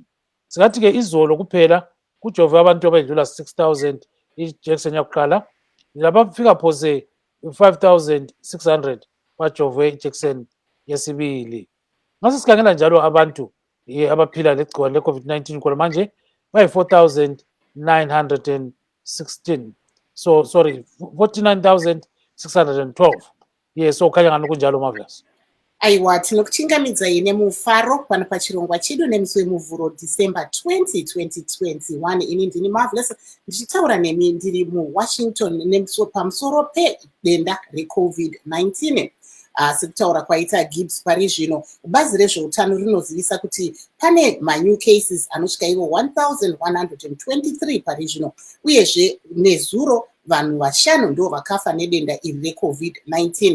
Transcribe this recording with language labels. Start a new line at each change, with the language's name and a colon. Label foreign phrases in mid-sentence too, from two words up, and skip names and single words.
North Ndebele: Singathi ke izolo kuphela kujove abantu abadlula 6,000 ijekiseni yakuqala, labafika phose 5,600 bajove ijekiseni yesibili. Ngase sikhangela njalo abantu abaphila legciwane le-COVID-19 khona manje bayi 4,916.
English: So sorry, 49,612.
North Ndebele: So khanya ngani kunjalo Marvelous.
Shona: Aiwa, tinokuchingamidza ine mufaro pano pachirongwa chedu nemusi wemuvhuro December 20, 2021. Ini ndini Marvelous ndichitaura nemi ndiri muWashington pamusoro pedenda reCovid-19. Sekutaura kwaita Gibbs pari zvino, bazi rezveutano rinozivisa kuti pane
English: manew cases
Shona: anosvika ivo 1,123 pari zvino, uyezve nezuro vanhu vashanu ndo vakafa nedenda iri reCovid-19.